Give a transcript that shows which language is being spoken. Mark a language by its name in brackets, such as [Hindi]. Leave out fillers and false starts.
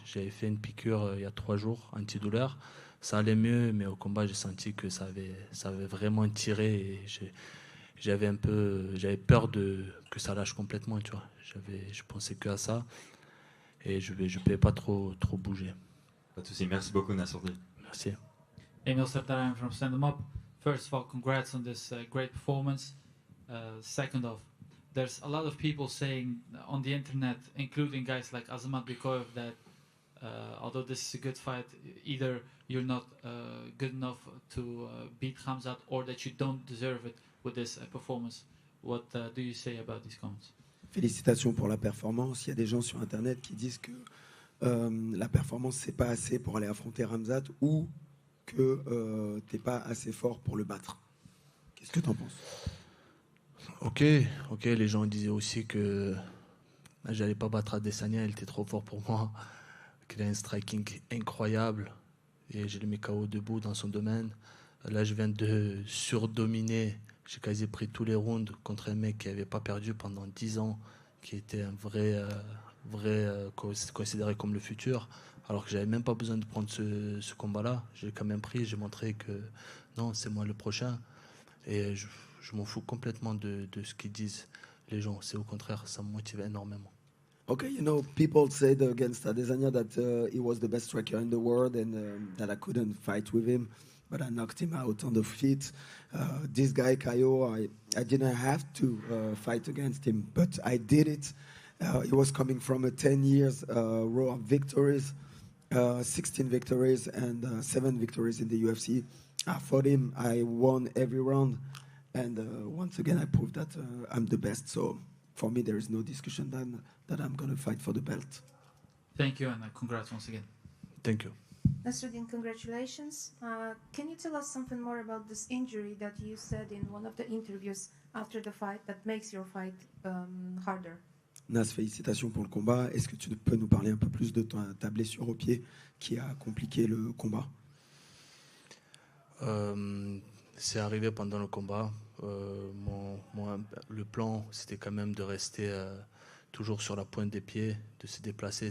[French] J'avais fait une piqûre il y a 3 jours, antidouleur. Ça allait mieux, mais au combat, j'ai senti que ça avait vraiment tiré et j'avais peur que ça lâche complètement, tu vois. Je pensais que à ça et je pouvais pas trop bouger. Pas de souci. Merci beaucoup, Nassourdine. Merci. [English] Emil Sertaran from Stand 'Em Up. First of all, congrats on this great performance. Second off, there's a lot of people saying on the internet, including guys like Azamat Bikoev, that although this is a good fight, either you're not good enough to beat Khamzat or that you don't deserve it with this performance. What do you say about these comments? [French] Félicitations pour la performance. Il y a des gens sur Internet qui disent que la performance, c'est pas assez pour aller affronter Khamzat ou que t'es pas assez fort pour le battre. Qu'est-ce que tu en penses? Ok, les gens disaient aussi que j'allais pas battre Adesanya, il était trop fort pour moi, qu'il a un striking incroyable et j'ai le mis KO debout dans son domaine. Là, je viens de surdominer, j'ai quasi pris tous les rounds contre un mec qui n'avait pas perdu pendant 10 ans, qui était un vrai considéré comme le futur, alors que j'avais même pas besoin de prendre ce combat-là. J'ai quand même pris, j'ai montré que non, c'est moi le prochain. Et je m'en fous complètement de ce qu'ils disent les gens. C'est au contraire, ça me motive énormément. [English] Okay, you know, people said against Adesanya that he was the best striker in the world and that I couldn't fight with him, but I knocked him out on the feet. This guy, Caio, I didn't have to fight against him, but I did it. He was coming from a 10 years row of victories, 16 victories and 7 victories in the UFC. I fought him, I won every round, and once again I proved that I'm the best. So for me there is no discussion that I'm going to fight for the belt. Thank you and congrats once again. Thank you. Nasruddin, congratulations. Can you tell us something more about this injury that you said in one of the interviews after the fight that makes your fight harder? [French] Nas, félicitations pour le combat. Est-ce que tu peux nous parler un peu plus de ta blessure au pied qui a compliqué le combat? C'est arrivé pendant le combat. Le plan, c'était quand même de rester toujours sur la pointe des pieds, de se déplacer.